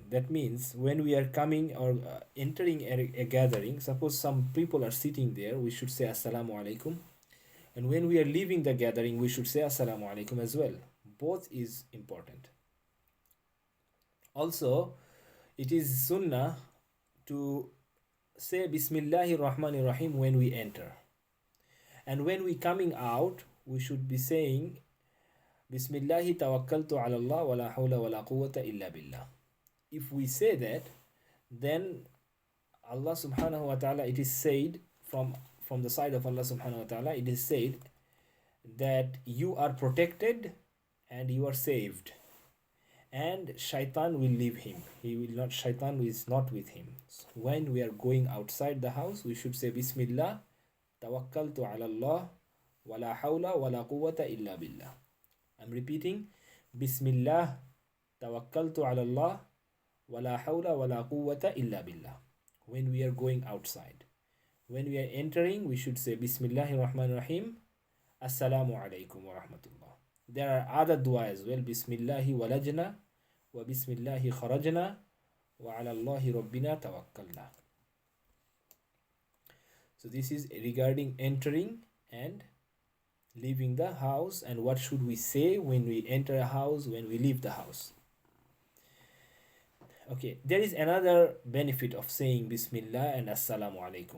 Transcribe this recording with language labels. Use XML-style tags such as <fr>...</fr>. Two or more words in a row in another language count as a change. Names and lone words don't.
<en>That means when we are coming or entering a gathering, suppose some people are sitting there, we should say</en> <ar>السلام عليكم,</ar> <en>and when we are leaving the gathering, we should say</en> <ar>السلام عليكم</ar> <en>as well. Both is important. Also, it is sunnah to say</en> <ar>بسم الله الرحمن الرحيم</ar> <en>when we enter. And when we coming out, we should be saying</en> <ar>بسم الله توكلت على الله ولا حول ولا قوة إلا بالله.</ar> <en>If we say that, then Allah</en> <ar>سبحانه وتعالى,</ar> <en>it is said from the side of Allah</en> <ar>سبحانه وتعالى,</ar> <en>it is said that you are protected and you are saved. and shaitan will leave him. He will not, shaitan is not with him. So when we are going outside the house, we should say</en> <ar>بسم الله، توكلت على الله، ولا حول ولا قوة إلا بالله.</ar> <en>I'm repeating,</en> <ar>بسم الله، توكلت على الله، ولا حول ولا قوة إلا بالله.</ar> <en>When we are going outside. When we are entering, we should say</en> <ar>بسم الله الرحمن الرحيم، السلام عليكم ورحمة الله.</ar> <en>There are other dua as well.</en> <ar>بسم الله ولجنا، وبسم الله خرجنا، وعلى الله ربنا توكلنا.</ar> <en>So this is regarding entering and leaving the house, and what should we say when we enter a house, when we leave the house. Okay, there is another benefit of saying Bismillah and</en> <ar>السلام عليكم.</ar>